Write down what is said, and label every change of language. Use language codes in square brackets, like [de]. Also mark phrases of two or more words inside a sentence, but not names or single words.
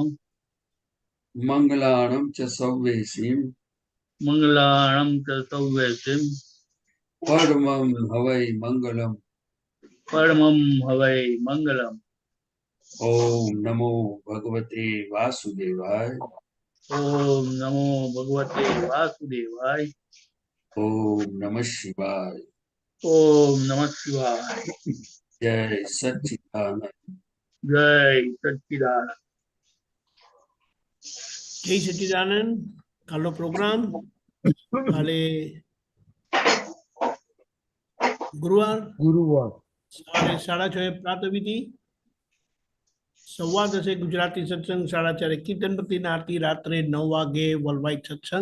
[pra] મંગલાણમ ચ સવ્વેસીમ, મંગલાણમ ચ સૌવેસીમ, પરમં હવૈ મંગલમ. પરમં હવૈ મંગલમ. [sa] ઓમ નમો ભગવતે વાસુદેવાય. ओम नमो भगवते वासुदेवाय। ओम नमः शिवाय। ओम नमः शिवाय। [gu] જય સચ્ચિદાનંદ। જય સચ્ચિદાનંદ। જય સચ્ચિદાનંદ. કાલનો પ્રોગ્રામ કાલે ગુરુવાર ગુરુવાર સવારે 6:30 પ્રાતઃવિધિ, 10:15 ગુજરાતી સત્સંગ, 4:30 કીર્તન ભક્તિના આરતી, રાત્રે 9 વાગે વર્લ્ડવાઇડ સત્સંગ.